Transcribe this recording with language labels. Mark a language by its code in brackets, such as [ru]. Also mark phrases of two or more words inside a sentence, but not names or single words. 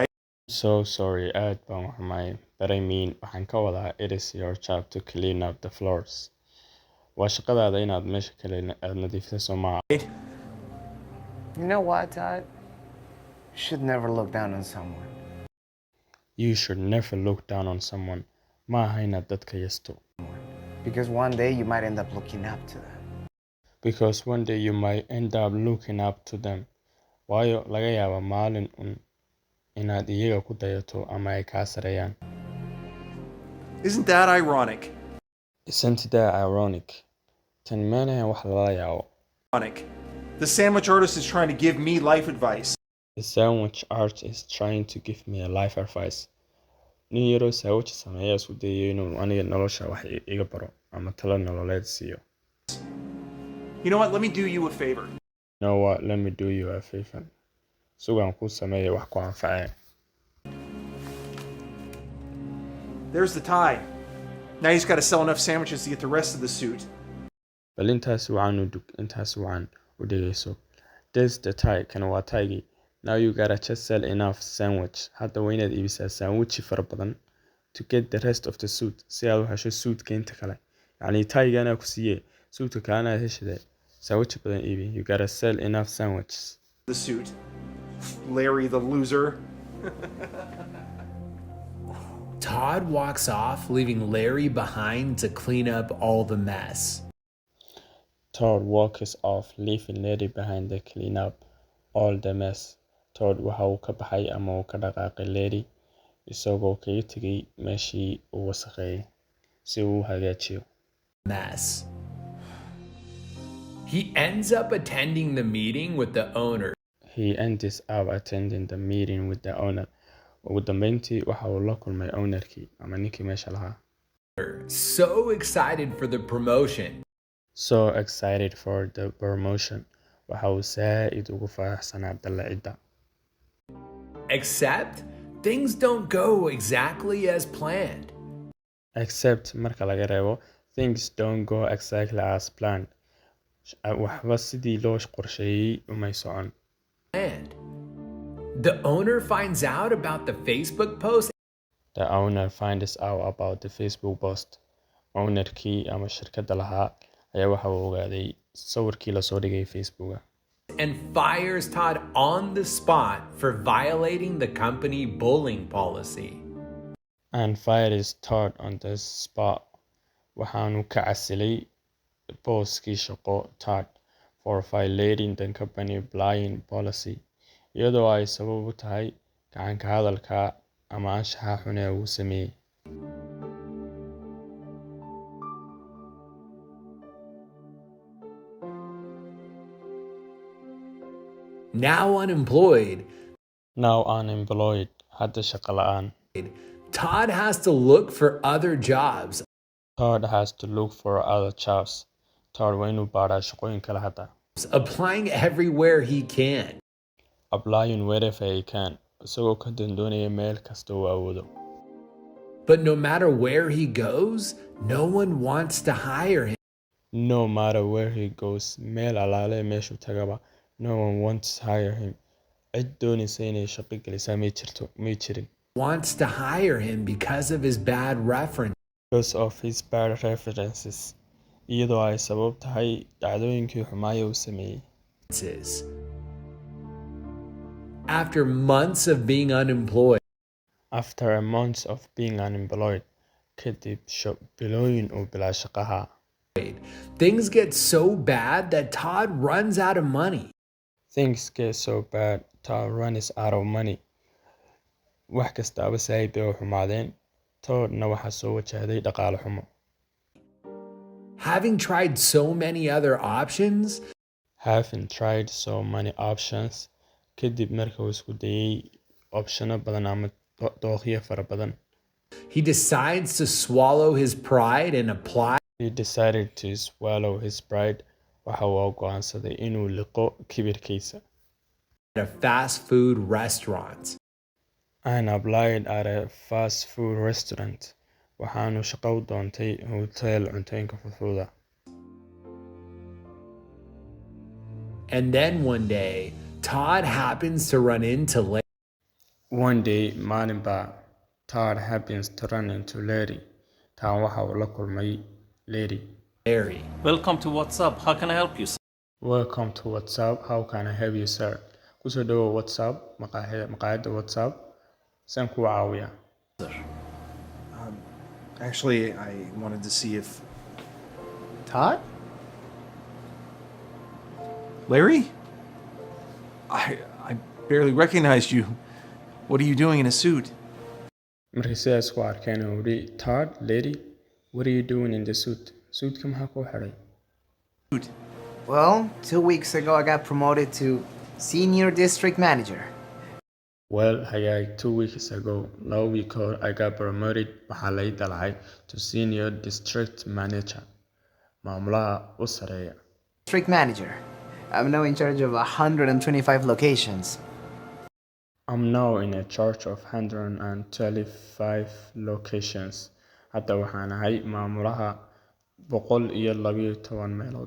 [en] So sorry, [so] aad baan u xumahay. [en] But I mean, [so] waxaan ka wadaa, [en] it is your job to clean up the floors. [so] Waa shaqadaada inaad meesha kale aad nadiifiso soo maaha. [en] You know what, Todd? You should never look down on someone. You should never look down on someone. [so] Ma aha inaad dadka yasto. [en] Because one day you might end up looking up to them. Because one day you might end up looking up to them. [so] Waayo laga yaabaa maalin inaad iyaga ku dayato ama ay kaa sareeyaan. [en] Isn't that ironic? Isn't that ironic? [so] Tan meelahan wax lala yaabo. [en] Ironic. The sandwich artist is trying to give me life advice. The sandwich art is trying to give me a life advice. [so] Nin yaroo sandwich sameeya isku dayayo inuu aniga nolosha wax iga baro ama talo nololeed siiyo. [en] You know what? Let me do you a favor. You know what? Let me do you a favor. [so] Sugaan ku sameeya wax ku anfacee. [en] There's the tie. Now you just got to sell enough sandwiches to get the rest of the suit. [so] Bal intaas wacan u dhegeyso. [en] There's the tie. [so] Kan waa taygii. [en] Now you gotta just sell enough sandwich. [so] Hadda waa inaad iibisaa sandwichi fara badan [en] to get the rest of the suit. [so] Si aad u hesho suitka inta kale. Yacni taygana ku siiyee. Suitka kalena aad heshidee. Sandwich badan iibi. [en] You gotta sell enough sandwiches. The suit. Larry the loser. Todd walks off, leaving Larry behind to clean up all the mess. Todd walks off, leaving Larry behind to clean up all the mess. [so] Todd waxa uu ka baxay ama uu ka dhaqaaqay Larry isagoo kaga tegay meeshii uu wasakheeyay si uu u hagaajiyo. [en] Mess. He ends up attending the meeting with the owner. He ends up attending the meeting with the owner. [so] Ugu dambeyntii waxa uu la kulmay ownerkii ama ninkii meesha lahaa. [en] So excited for the promotion. So excited for the promotion. [so] Waxa uu saa'id ugu faraxsanaa dalacidda. [en] Except things don't go exactly as planned. [so] Except marka laga reebo, [en] things don't go exactly as planned. [so] Waxba sidii loo qorsheeyay umay socon. [en] And the owner finds out about the Facebook post. The owner finds out about the Facebook post. [so] Ownerkii ama shirkadda lahaa ayaa waxa uu ogaaday sawirkii la soo dhigay Facebooka. [en] And fires Todd on the spot for violating the company bullying policy. And fires Todd on the spot. [so] Waxaanu ka casilay booskii shaqo Todd [en] for violating the company bullying policy. [so] Iyadoo ay sabab u tahay gacanka hadalka ama anshaxa xun ee uu sameeyay. [en] Now unemployed, [so] Hadda shaqo la'aan. [en] Todd has to look for other jobs. Todd has to look for other jobs. [so] Todd waa inuu baaraa shaqooyin kale hadda. [en] Applying everywhere he can. Applying wherever he can. [so] Isagoo ka doondoonaya meel kasta uu awoodo. [en] But no matter where he goes, no one wants to hire him. No matter where he goes, [so] meel alaale meeshuu tagaba, [en] no one wants to hire him. [so] Cid doonaysa inay shaqo gelisaa may jirin. [en] Wants to hire him because of his bad reference. Because of his bad references. [so] Iyadoo ay sabab tahay dhacdooyinkii xumaaya uu sameeyay. [en] After months of being unemployed, After a month of being unemployed, [so] kadib bilooyin uu bilaa shaqaha. [en] things get so bad that Todd runs out of money. Things get so bad, Todd runs out of money. [so] Wax kastaaba saaid bay u xumaadeen. Toddna waxaa soo wajahday dhaqaale xumo. [en] Having tried so many other options, Having tried so many options, [so] kadib markuu isku dayay optiono badan ama dooqyo fara badan. [en] he decides to swallow his pride and apply He decided to swallow his pride. [so] Waxa uu go'aansaday inuu liqo kibirkiisa. [en] at a fast food restaurant. And applied at a fast food restaurant. [so] Waxaanu shaqo u doontay hotel cuntooyinka fudfuda. [en] And then one day, Todd happens to run into One day, [so] maalin baa [en] Todd happens to run into Larry. [so] Taan waxa uu la kulmay Larry. [en] Larry. Welcome to WhatsApp. How can I help you, sir? Welcome to WhatsApp. How can I help you, sir? [so] Kusoo dhawow WhatsApp, maqaayadda WhatsApp. Saan kuu caawiyaa? [en] Actually, I wanted to see if Todd? Larry? I barely recognized you. What are you doing in a suit? [so] Markii sidaas ku arkeen uu yidhi, [en] Todd, Larry, what are you doing in the suit? [so] Suitka maxaa kuu xidhay? [en] Well, 2 weeks ago I got promoted to senior district manager. Well, hagaag 2 weeks ago, [so] laba week hor, [en] I got promoted [so] waxaa lay dalacay [en] to senior district manager. [so] Maamulaha u sareeya. [en] District manager. I'm now in charge of 125 locations. I'm now in a charge of 125 locations. [so] Hadda waxaan ahay maamulaha 112 meelood.